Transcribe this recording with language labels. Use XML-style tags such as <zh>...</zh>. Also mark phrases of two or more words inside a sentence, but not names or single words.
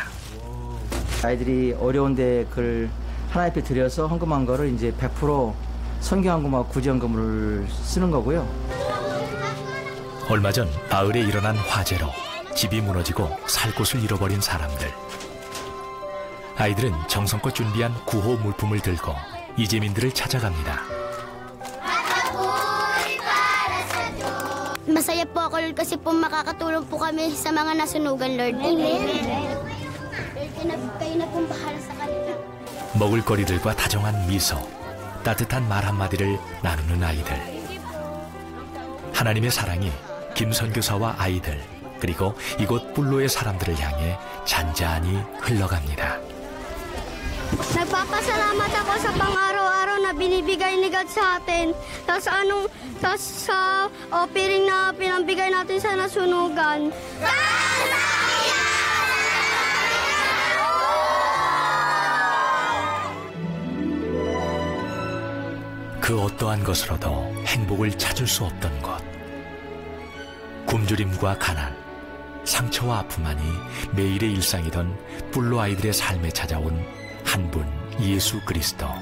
<ko>아이들이 어려운데 그걸 하나님 앞에 드려서 헌금한 거를 이제 100% 선교헌금하고 구제헌금을 쓰는 거고요. 얼마 전 마을에 일어난 화재로 집이 무너지고 살 곳을 잃어버린 사람들. 아이들은 정성껏 준비한 구호 물품을 들고 이재민들을 찾아갑니다.</ko> <tl>Masaya po ako, Lord, kasi po makakatulong po kami sa mga nasunugan, Lord. Amen. Kayo na pong bahala sa kanila.</tl> <ko>먹을거리들과 다정한 미소, 따뜻한 말 한마디를 나누는 아이들. 하나님의 사랑이 김 선교사와 아이들, 그리고 이곳 불로의 사람들을 향해 잔잔히 흘러갑니다.</ko> <tl>Nagpapasalamat ako sa pang-araw-araw na binibigay ni God sa atin. Tapos sa offering na pinambigay natin sa nasunugan.</tl> <ko>그 어떠한 것으로도 행복을 찾을 수 없던 것. 굶주림과 가난, 상처와 아픔만이 매일의 일상이던 불로 아이들의 삶에 찾아온 한 분 예수 그리스도.</ko>